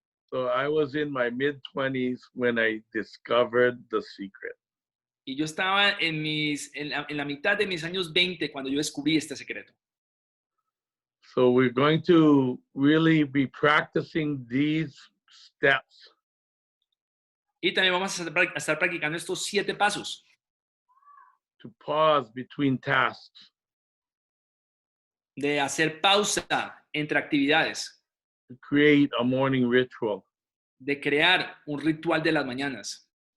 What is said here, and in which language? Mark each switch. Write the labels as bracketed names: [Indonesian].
[English] So I was in my mid-20s when I discovered the secret. [Spanish] Y yo estaba en la mitad de mis años 20 cuando yo descubrí este secreto. [English] So we're going to really be practicing these steps. [Spanish] Y también vamos a estar practicando estos 7 pasos. [English] To pause between tasks. [Spanish] De hacer pausa entre actividades. [English] To create a morning ritual. [Spanish] De crear un ritual de las mañanas.